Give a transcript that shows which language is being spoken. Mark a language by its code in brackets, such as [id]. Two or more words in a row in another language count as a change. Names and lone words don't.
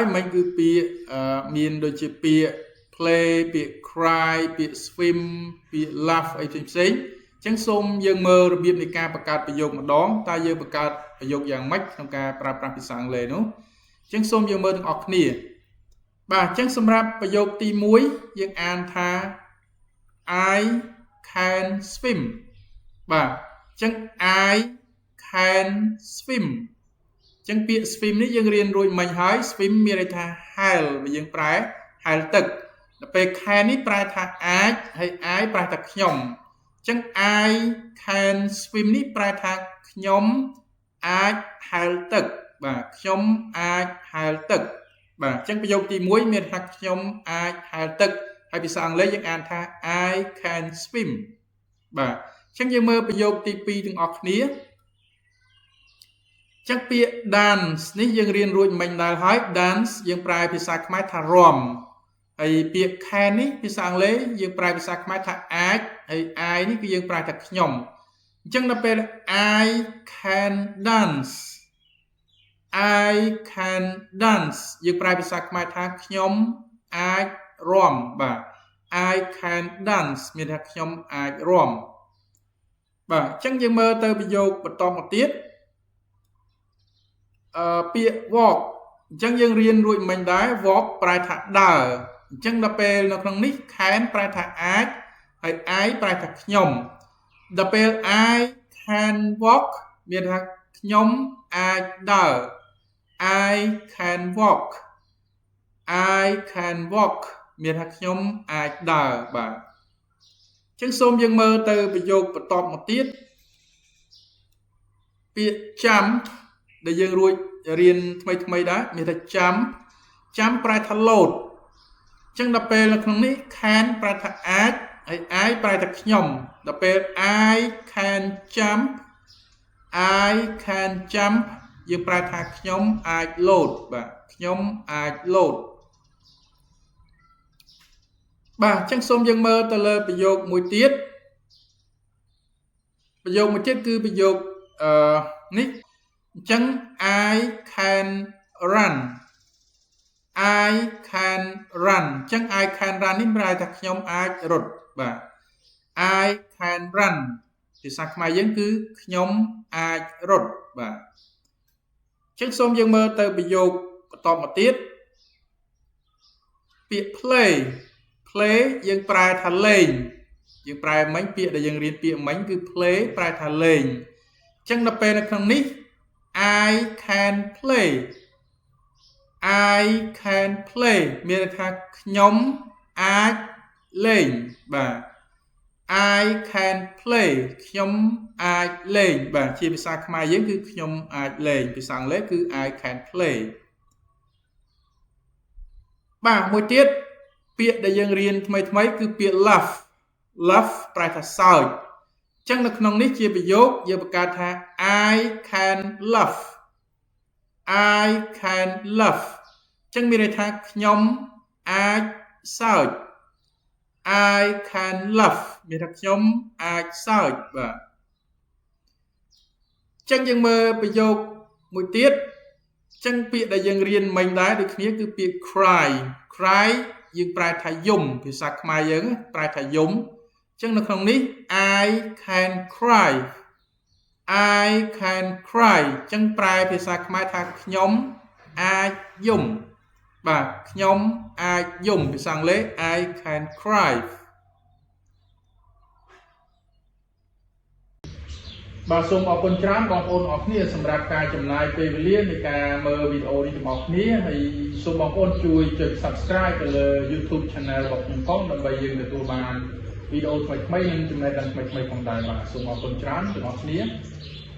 [km] មិនគឺពាក្យមានដូចជាពាក្យ play ពាក្យ cry ពាក្យ swim ពាក្យ laugh អីផ្សេងៗអញ្ចឹងសូមយើងមើលរបៀបនៃការបង្កើតប្រយោគម្ដងតើយើងបង្កើតប្រយោគ យ៉ាងម៉េចក្នុងការប្រើប្រាស់ភាសាអង់គ្លេសនោះអញ្ចឹងសូមយើងមើលទាំងអស់គ្នាបាទអញ្ចឹងសម្រាប់ប្រយោគទី1យើងអានថា [en] I can swim [km] បាទអញ្ចឹង [en] I can swim [km] អញ្ចឹងពាក្យ swim នេះយើងរៀនរួចមិញហើយ swim មានន័យថាហែល យើងប្រែហែលទឹកដល់ពេល can នេះប្រែថាអាចហើយ I ប្រែថាខ្ញុំអញ្ចឹង [en] I can swim [km] នេះប្រែថាខ្ញុំអាចហែលទឹកបាទខ្ញុំអាចហែលទឹកបាទអញ្ចឹងប្រយោគទី1មានថាខ្ញុំអាចហែលទឹកហើយភាសាអង់គ្លេសយើងអានថា [en] I can swim [km] បាទអញ្ចឹងយើងមើលប្រយោគទី2ទាំងអស់គ្នា ចឹងពាក្យ dance នេះយើងរៀនរួចមិញដែរហើយ dance យើងប្រែភាសាខ្មែរថារាំហើយពាក្យ can នេះភាសាអង់គ្លេសយើងប្រែភាសាខ្មែរថាអាចហើយ I នេះគឺយើងប្រែថាខ្ញុំអញ្ចឹងដល់ពេល [en] I can dance [km] យើងប្រែភាសាខ្មែរថាខ្ញុំអាចរាំបាទ [en] I can dance [km] មានថាខ្ញុំអាចរាំបាទអញ្ចឹងយើងមើលទៅប្រយោគបន្តមកទៀត ពាក្យ walk អញ្ចឹងយើងរៀនរួចមិញដែរ walk ប្រែថាដើរអញ្ចឹងដល់ពេលនៅក្នុងនេះ can ប្រែថាអាចហើយ I ប្រែថាខ្ញុំដល់ពេល [en] I can walk [km] មានថាខ្ញុំអាចដើរ [en] I can walk I can walk [km] មានថាខ្ញុំអាចដើរបាទអញ្ចឹងសូមយើងមើលទៅប្រយោគបន្ទាប់មកទៀត ពាក្យ jump ដែលយើងរួចរៀនថ្មីដែរមានថា jump ប្រែថាលោតអញ្ចឹងដល់ពេលនៅក្នុងនេះ can ប្រែថាអាចហើយ I ប្រែថាខ្ញុំដល់ពេល [en] I can jump [km] យើងប្រែថាខ្ញុំអាចលោតបាទខ្ញុំអាចលោតបាទអញ្ចឹងសូមយើងមើលទៅលើប្រយោគមួយទៀតគឺប្រយោគ នេះអញ្ចឹង [en] I can run [km] អញ្ចឹង [en] I can run [km] នេះប្រែថាខ្ញុំអាចរត់បាទ [en] I can run [km] ភាសាខ្មែរយើងគឺខ្ញុំអាចរត់បាទអញ្ចឹងសូមយើងមើលទៅប្រយោគបន្តមកទៀត ពាក្យ play យើងប្រែថាលេងយើងប្រែមិញពាក្យដែលយើងរៀនពាក្យមិញគឺ play ប្រែថាលេងអញ្ចឹងដល់ពេលនៅក្នុងនេះ [en] I can play [km] មានន័យថាខ្ញុំអាចលេងបាទ [en] I can play [km] ខ្ញុំអាចលេងបាទជាភាសាខ្មែរយើងគឺខ្ញុំអាចលេងភាសាអង់គ្លេសគឺ [en] I can play [km] បាទមួយទៀតពាក្យដែលយើងរៀនថ្មីគឺពាក្យ laugh ប្រែថាសើចអញ្ចឹងនៅក្នុងនេះជាប្រយោគយើងបង្កើតថា [en] I can laugh [km] អញ្ចឹងមានន័យថាខ្ញុំអាចសើច [en] I can laugh [km] មានថាខ្ញុំអាចសើចបាទ អញ្ចឹងយើងមើលប្រយោគមួយទៀតអញ្ចឹងពាក្យដែលយើងរៀនមិញដែរដូចគ្នាគឺពាក្យ cry យើងប្រែថាយំភាសាខ្មែរយើងប្រែថាយំអញ្ចឹងនៅក្នុងនេះ [en] I can cry [km] អញ្ចឹងប្រែភាសាខ្មែរថាខ្ញុំអាចយំបាទខ្ញុំអាចយំភាសាអង់គ្លេស [en] I can cry [km] បាទសូមអរគុណច្រើនបងប្អូនអរគ្នាសម្រាប់ការចំណាយពេលវេលានៃការមើលវីដេអូនេះរបស់គ្នាហើយសូមបងប្អូនជួយចុច Subscribe ទៅលើ YouTube Channel របស់ខ្ញុំផងដើម្បីយើងទទួលបានវីដេអូថ្មីៗនិងចំណេះដឹងថ្មីៗផងដែរបាទសូមអរគុណច្រើនទាំងអស់គ្នា